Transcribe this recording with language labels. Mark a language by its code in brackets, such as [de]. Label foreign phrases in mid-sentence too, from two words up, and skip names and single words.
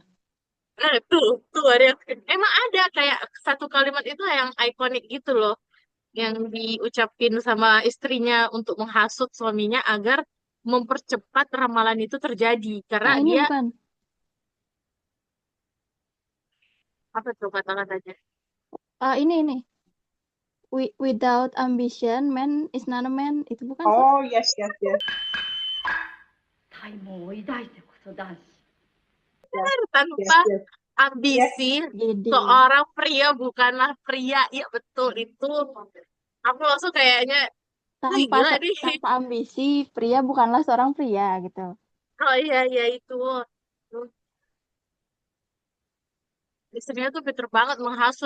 [id] Nah, tuh ada yang emang ada kayak satu kalimat itu yang ikonik gitu loh, yang diucapin sama istrinya untuk menghasut suaminya agar mempercepat ramalan itu terjadi karena Nah, ini dia bukan. apa tuh kata-katanya? Ini. [en] Without ambition, man is not a man. [id] Itu bukan sih? [en] Oh, yes, yes, yes. [ja] 才能を抱いてこそ男子。 [en] Yes, yes, [id] Tanpa [en] yes. [id] ambisi Jadi, seorang pria bukanlah pria. Iya betul itu. Aku langsung kayaknya, wih tanpa gila nih. tanpa ambisi, pria bukanlah seorang pria gitu. Oh iya itu. Istrinya tuh pinter banget menghasut.